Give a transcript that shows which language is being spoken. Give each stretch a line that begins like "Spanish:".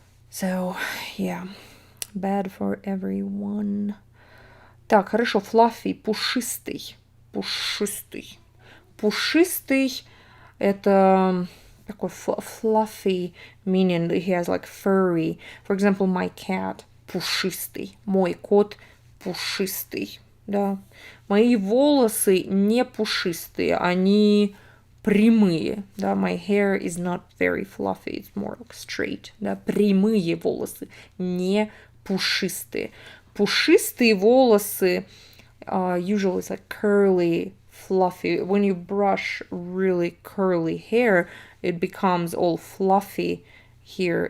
English: So, yeah, bad for everyone.
Russian: Так, хорошо,
English: fluffy, пушистый.
Russian: пушистый это такой
English: fluffy, meaning he has like furry. For example, my cat пушистый.
Russian: Мой кот пушистый. Да. Мои волосы не пушистые, они прямые. Да.
English: My hair is not very fluffy, it's more like straight.
Russian: Да. Прямые волосы, не пушистые. Пушистые волосы
English: usually it's like curly, fluffy. When you brush really curly hair, it becomes all fluffy here.